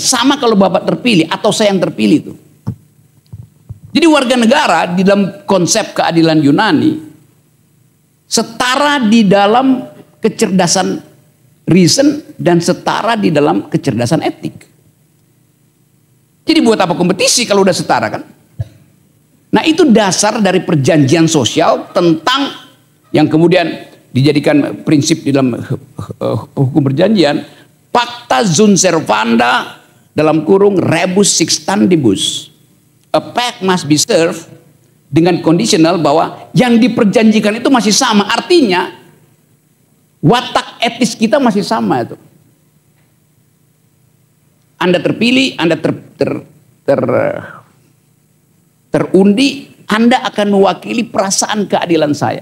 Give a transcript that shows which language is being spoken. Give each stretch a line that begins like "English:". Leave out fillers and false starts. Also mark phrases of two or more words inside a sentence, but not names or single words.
Indonesian: Sama kalau bapak terpilih atau saya yang terpilih itu. Jadi warga negara di dalam konsep keadilan Yunani setara di dalam kecerdasan reason dan setara di dalam kecerdasan etik. Jadi buat apa kompetisi kalau udah setara kan? Nah itu dasar dari perjanjian sosial tentang yang kemudian dijadikan prinsip di dalam hukum perjanjian,
Latin: pacta sunt servanda
Indonesian: dalam kurung
Latin: rebus sextantibus.
English: A pact must be served
Indonesian: dengan conditional bahwa yang diperjanjikan itu masih sama. Artinya watak etis kita masih sama itu. Anda terpilih, Anda terundi, Anda akan mewakili perasaan keadilan saya.